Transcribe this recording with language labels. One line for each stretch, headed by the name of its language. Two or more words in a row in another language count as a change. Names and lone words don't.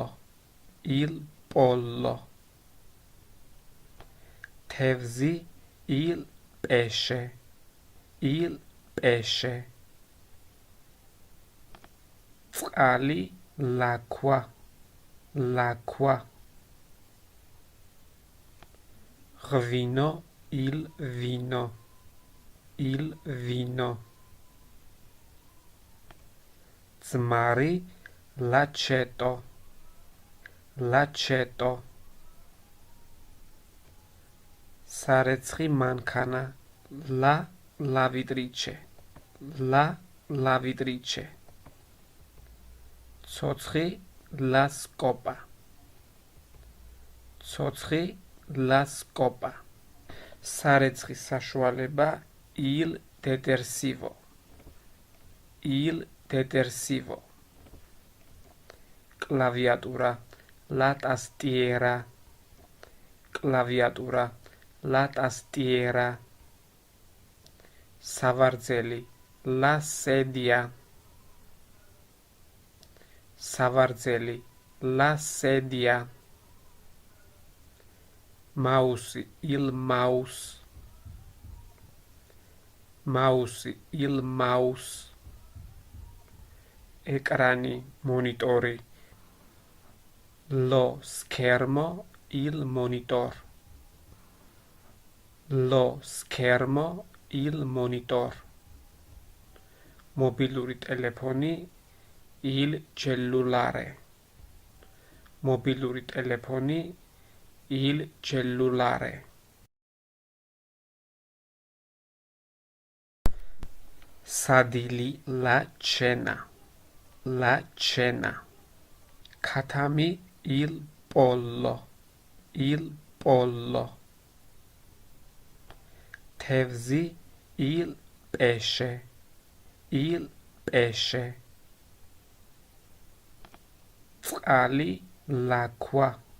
Italian: Il pollo. Tevzi il pesce. Il pesce. Fqali l'acqua. l'acqua ღვინო il vino ძმარი l'aceto
Georgian: სარეცხი მანქანა
Italian: la lavatrice ცოცხი la scopa
Georgian: სარეცხი საშუალება
Italian: il detersivo
Georgian: კლავიატურა la tastiera სავარძელი la
Italian: sedia მაუსი il mouse
Georgian: ეკრანი მონიტორი
Italian: lo schermo il monitor
Georgian: მობილური ტელეფონი
Italian: il cellulare სადილი la cena ქათამი il pollo თევზი il pesce წყალი l'acqua